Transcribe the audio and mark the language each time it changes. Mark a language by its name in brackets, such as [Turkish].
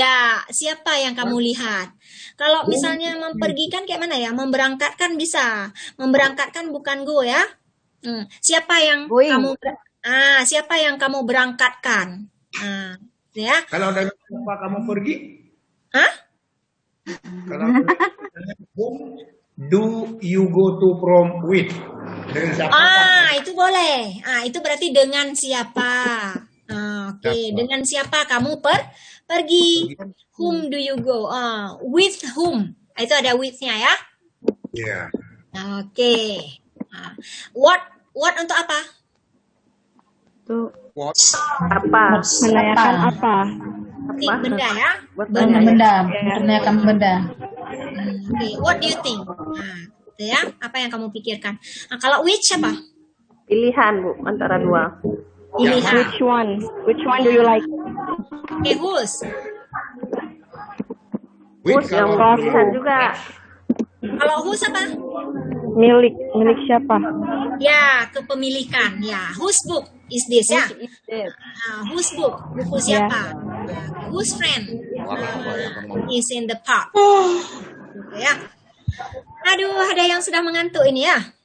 [Indonesian] Ya, siapa yang kamu lihat? Kalau misalnya mempergikan kayak mana ya? Memberangkatkan bisa. Memberangkatkan bukan go ya. Siapa yang kamu siapa yang kamu berangkatkan? Ya. Kalau dengan siapa kamu pergi? Kalau [English] whom do you go to prom with? [Indonesian] Dengan siapa? Itu boleh. Itu berarti dengan siapa? Oke. Dengan siapa kamu pergi? [English] Whom do you go? With whom? [Indonesian] Itu ada with-nya ya? [English] Yeah. [Indonesian] Oke. [English] What [Indonesian] untuk apa? Apa? Menanyakan apa? Benda ya? Benda. Menanyakan benda. Oke. [English] What do you think? [Indonesian] Itu ya. Apa yang kamu pikirkan? Kalau [English] which [Indonesian] apa? Pilihan, Bu, antara dua. Pilihan. [English] Which one do you like? Okay, whose? Whose [Indonesian] yang pilihan juga. Kalau whose apa? Milik siapa? Ya, kepemilikan. Ya, [English] whose book is this [Indonesian] ya? [English] Whose book? [Indonesian] Buku siapa? [English] Whose friend is in the park? [Indonesian] Ya. Aduh, ada yang sudah mengantuk ini ya.